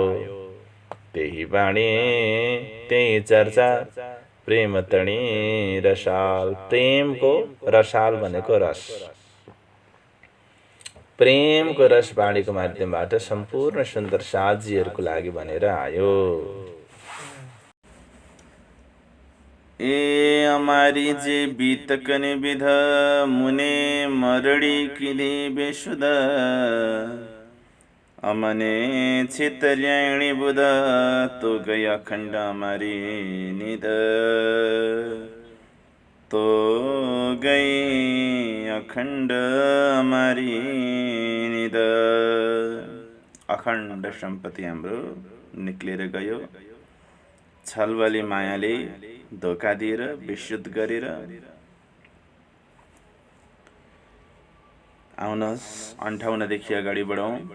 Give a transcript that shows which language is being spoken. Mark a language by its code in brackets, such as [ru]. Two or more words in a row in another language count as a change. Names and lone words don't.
[gu] ત્યહી બાણી ત્યહી ચર્ચા, પ્રેમ તણી રસાલ। [ne] प्रेमको रसाल भनेको रस, प्रेमको रस बाणीको माध्यमबाट सम्पूर्ण सुन्दर साजीहरूको लागि भनेर आयो। [gu] એ અમારી જે બીતકને વિધ મુને મરડી કિલે બેસુદ। અમને છિતર્યાણી બુધ તો ગઈ અખંડ અમારી નિધ। તો ગઈ અખંડ અમારી નિધ। [ne] अखण्ड सम्पत्ति हाम्रो निक्लेर गयो। छलवाली मायाले धोका दिएर विशुद्ध गरेर। आउनुहोस् 58 देखि अगाडि बढौं।